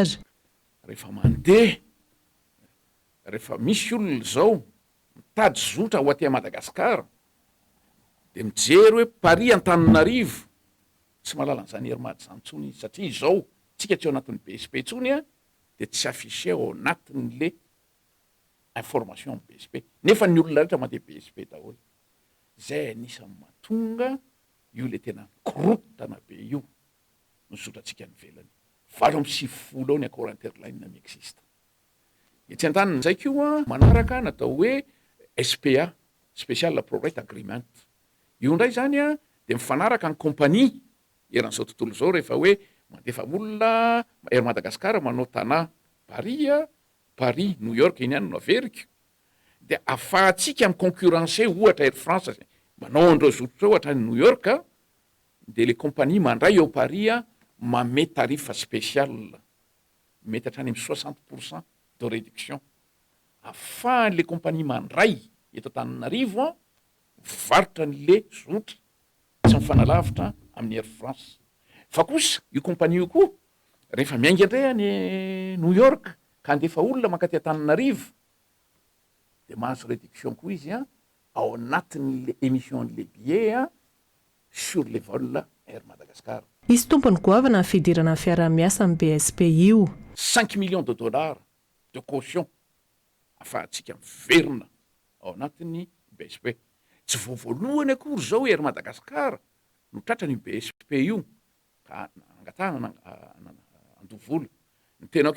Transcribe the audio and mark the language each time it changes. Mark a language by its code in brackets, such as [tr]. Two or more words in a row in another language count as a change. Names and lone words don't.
[mg] Rehefa mandeha rehefa misy olona izao mitady zotra ho aty Madagasikara dia mijery hoe Paris Antananarivo tsy mahalala an'izany Airmad zany tsony satria izao tsika tsy ao anatin'ny BSP tsony dia tsy affiché ao anatin' [fr] le information [mg] BSP nefa ny olona rehetra mandeha BSP daholo. zay anisany mahatonga io le tena korotana be io nosotratsika ny velany 7 ao ny [fr] accord interline [mg] miexiste tsy antaniny zay keo manaraka natao hoe SPA [en] special project agreement [mg] io ndray zany a de mifanaraka ny compagnie eran'izao tontolo zao rehefa hoe mandefa olona ery Madagasikara manao tana Paris New York iny any no Amerika de afahatsika miconcurrencer ohatra Air France manao andreo zototra ohatra ny New York de le compagnie mandray ao Paris mame tarifa spécial mety hatrany amy 60% [fr] de réduction [mg] afahan'le compagnie mandray eto Antananarivo varotra n'le zotra tsy mifanalavitra amin'ny Air France fa kosa io compagnie io koa rehefa miainga indray any New York ka andefa olona mankaty Antananarivo de mahazo réduction koa izy ao anatin'le [fr] émission le billet sur les vols [mg] Air Madagascar. Misy tompony goavana ny fidirana fiara-miasa amin'ny BSP io [fr] 5 millions de dollars de caution [mg] afahantsika miverina ao anatin'ny BSP tsy voavoalohany akory zao Air Madagascar no tratrany BSP io ka angatahana andovola ny tenako